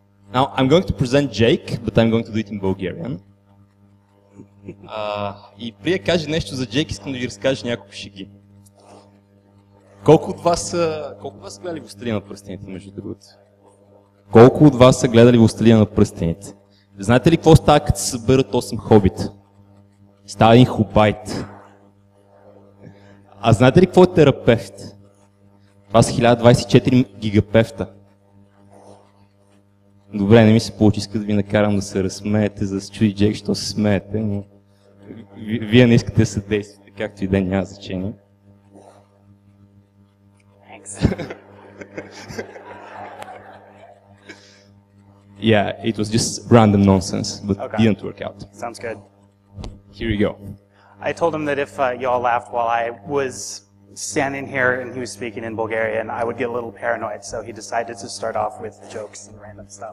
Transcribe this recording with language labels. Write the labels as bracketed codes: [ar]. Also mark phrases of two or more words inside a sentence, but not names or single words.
[en] Now, I'm going to present Jake, but I'm going to do it in Bulgarian. [bg] И преди да кажа нещо за Джейк, искам да ви разкажа няколко шеги. Колко от вас са гледали Властелина на пръстените, между другото? Колко от вас са гледали Властелина на пръстените? Знаете ли какво става, като се съберат 8 хобита? Става един хобайт. А знаете ли какво е терапевт? Това са 1024 гигапевта. Добре, не ми се получи, иска да ви накарам да се разсмеете, за да се чуди Джек, що се смеете, но вие не искате да се действате, както и да няма значение. [en] Yeah, it was just random nonsense, but didn't work out. Sounds good. Here you go. I told him that if y'all laughed while I was standing here and he was speaking in Bulgarian, I would get a little paranoid, so he decided to start off with jokes and random stuff.